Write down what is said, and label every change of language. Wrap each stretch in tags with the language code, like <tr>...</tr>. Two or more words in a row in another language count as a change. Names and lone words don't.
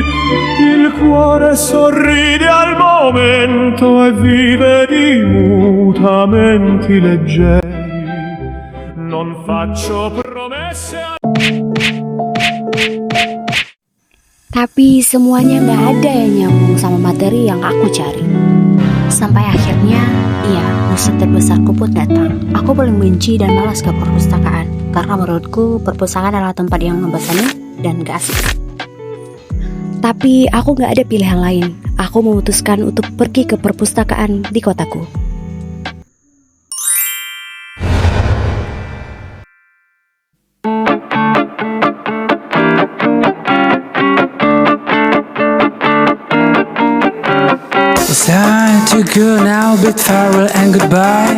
<it>Il cuore sorride al momento e vive di mutamenti leggeri. Non faccio promesse a...</it> <id>Tapi semuanya gak ada yang nyambung sama materi yang aku cari. Sampai akhirnya, musuh terbesarku pun datang. Aku paling benci dan malas ke perpustakaan, karena menurutku perpustakaan adalah tempat yang membosankan dan gak asik. Tapi aku gak ada pilihan lain. Aku memutuskan untuk pergi ke perpustakaan di kotaku.</id> <en>Time to go now, bid farewell and goodbye.</en>